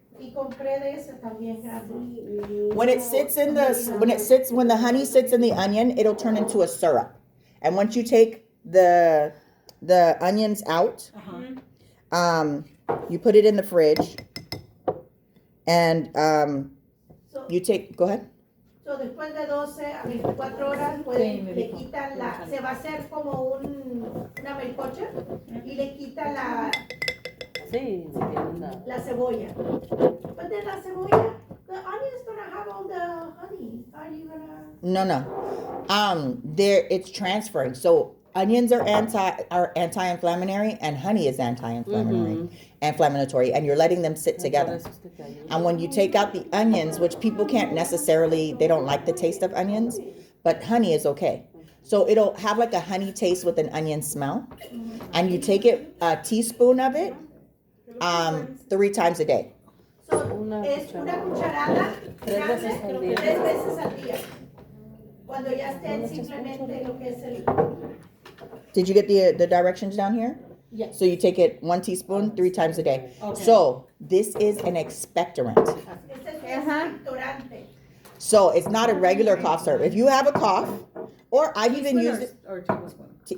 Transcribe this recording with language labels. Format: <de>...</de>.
<es>Y compré de ese también grande.</es> <en>when it sits in when the honey sits in the onion, it'll turn into a syrup. And once you take the onions out, you put it in the fridge, and you take. Go ahead.</en> <es>So después de 12 a 24 horas, pues le quitan se va a hacer como una melcocha y le quita Sí, sí, tiene la... la cebolla.</es> <en>But then</en> <es>la cebolla,</es> <en>the onion's gonna have all the honey. Are you gonna? No. It's transferring. So onions are anti-inflammatory, and honey is inflammatory, and you're letting them sit together. And when you take out the onions, which people can't necessarily, they don't like the taste of onions, but honey is okay. So it'll have like a honey taste with an onion smell, and you take a teaspoon of it 3 times a day.</en> <es>So, es una cucharada grande 3 veces al día. Cuando ya estén simplemente lo que es el...</es> <en>Did you get the directions down here? Yes. So you take it 1 teaspoon 3 times a day. Okay. So this is an expectorant.</en> <es>Este es un expectorante.</es> <en>So it's not a regular cough syrup. If you have a cough, or I've even used it, Or tablespoon.</en>